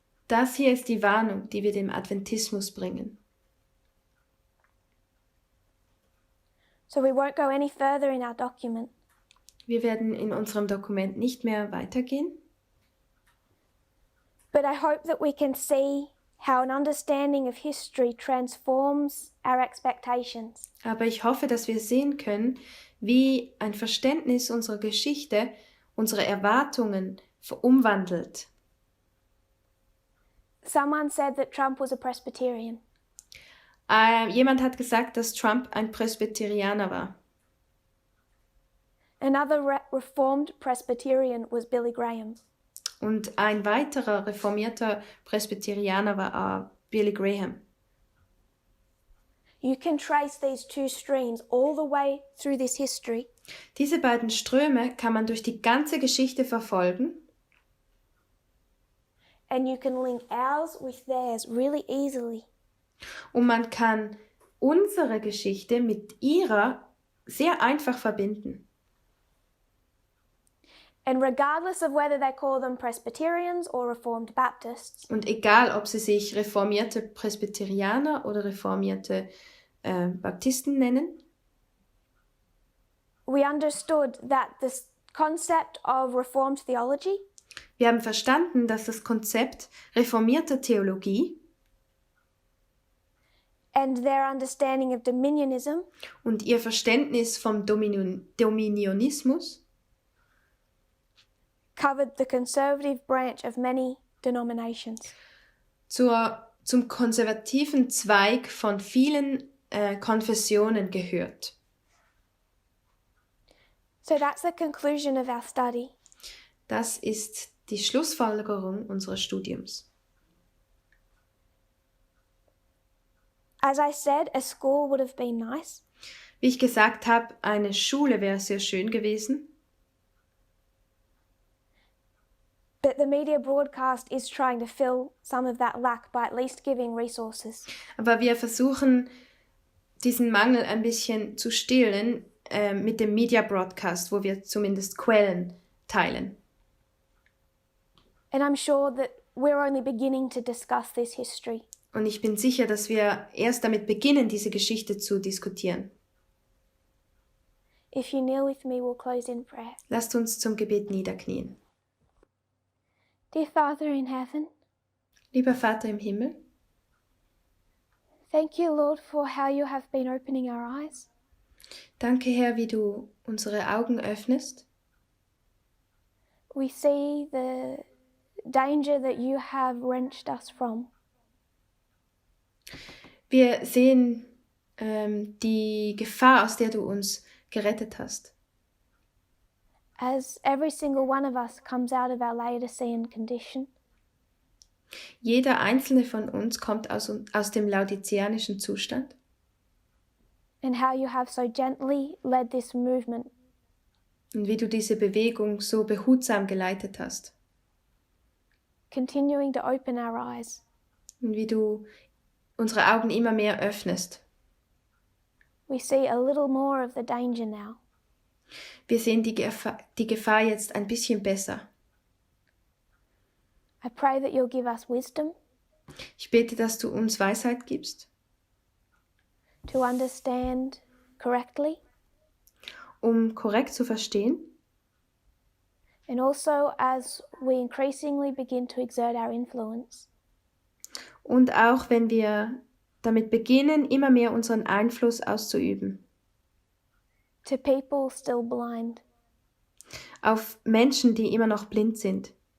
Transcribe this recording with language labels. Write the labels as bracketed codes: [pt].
[de] Das hier ist die Warnung, die wir dem Adventismus bringen. [en] So we won't go any further in our document. [de] Wir werden in unserem Dokument nicht mehr weitergehen, [en] But I hope that we can see how an understanding of history transforms our expectations. [de] aber ich hoffe, dass wir sehen können, wie ein Verständnis unserer Geschichte unsere Erwartungen umwandelt. [en] Someone said that Trump was a Presbyterian. [de] Jemand hat gesagt, dass Trump ein Presbyterianer war. [en] Another Reformed Presbyterian was Billy Graham. [de] Und ein weiterer reformierter Presbyterianer war Billy Graham. [en] You can trace these two streams all the way through this history. [de] Diese beiden Ströme kann man durch die ganze Geschichte verfolgen [en] And you can link ours with theirs really easily. [de] Und man kann unsere Geschichte mit ihrer sehr einfach verbinden. [en] And regardless of whether they call them Presbyterians or Reformed Baptists, [de] Und egal, ob sie sich reformierte Presbyterianer oder reformierte Baptisten nennen, [en] we understood that this concept of Reformed theology [de] wir haben verstanden, dass das Konzept reformierter Theologie [en] and their understanding of dominionism [de] und ihr Verständnis vom Dominionismus [en] covered the conservative branch of many denominations. [de] zum konservativen Zweig von vielen Konfessionen gehört. [en] So that's the conclusion of our study. [de] Das ist die Schlussfolgerung unseres Studiums. [en] As I said, a school would have been nice, [de] Wie ich gesagt habe, eine Schule wäre sehr schön gewesen, [en] but the media broadcast is trying to fill some of that lack by at least giving resources. [de] aber wir versuchen, diesen Mangel ein bisschen zu stillen mit dem Media Broadcast, wo wir zumindest Quellen teilen. [en] And I'm sure that we're only beginning to discuss this history. [de] Und ich bin sicher, dass wir erst damit beginnen, diese Geschichte zu diskutieren. [en] If you kneel with me, we'll close in prayer. [de] Lasst uns zum Gebet niederknien. [en] Dear Father in heaven, [de] Lieber Vater im Himmel, [en] thank you, Lord, for how you have been opening our eyes. [de] danke Herr, wie du unsere Augen öffnest. [en] We see the danger that you have wrenched us from. [de] Wir sehen die Gefahr, aus der du uns gerettet hast. [en] As every single one of us comes out of our Laodicean condition, [de] Jeder einzelne von uns kommt aus dem laodiceanischen Zustand. [en] and how you have so gently led this movement [de] Und wie du diese Bewegung so behutsam geleitet hast. [en] continuing to open our eyes. [de] Und wie du unsere Augen immer mehr öffnest. [en] We see a little more of the danger now. [de] Wir sehen die Gefahr jetzt ein bisschen besser. [en] I pray that you'll give us wisdom [de] Ich bete, dass du uns Weisheit gibst, [en] to understand correctly, [de] um korrekt zu verstehen. [en] and also as we increasingly begin to exert our influence, [de] Und auch wenn wir damit beginnen, immer mehr unseren Einfluss auszuüben. [en] to people still blind. [de] Auf Menschen, die immer noch blind sind.